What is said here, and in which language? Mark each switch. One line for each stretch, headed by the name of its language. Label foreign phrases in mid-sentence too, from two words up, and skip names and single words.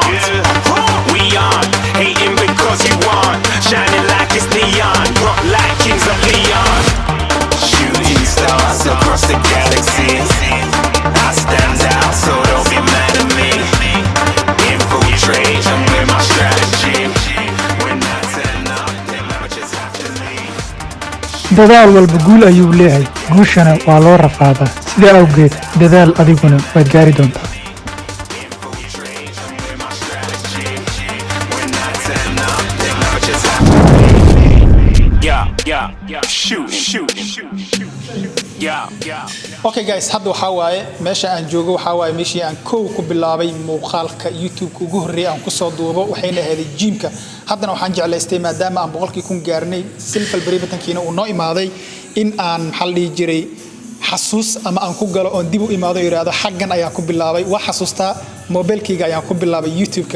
English: We aren't hating because you aren't shining like it's neon, rock like kings of Leon. Shooting stars across the galaxy. I stand out, so don't be mad at me. Infiltrate, I'm with my strategy. When I turn up, they might just have to leave.
Somali: dadaal walba guul ayuu leeyahay guushana waa loo rafaadaa sida awgeed dadaal adiguna waad gaari doontaa.
English: Infiltrate, I'm with my strategy. When I turn up, they might just have to leave. Yeah, shoot. Yeah. Okay guys,
Somali: hadda waxa waaye meesha aan joogo waxa waaye meeshii aan koow ku bilaabay muuqaalka YouTube ugu horeeyay aan ku soo duubo waxayna ahayd gymka. Haddana waxaan jeclaystay maadaama aan boqolkii kun gaarnay
English: silver play buttonkiina
Somali: uu noo imaaday in aan xal dhigi jiray xasuus ama aan ku galo oo dib u imaado yiraahdo xaggan ayaan ku bilaabay wax xasuustaa mobilkayga ayaan ku bilaabay YouTube-ka.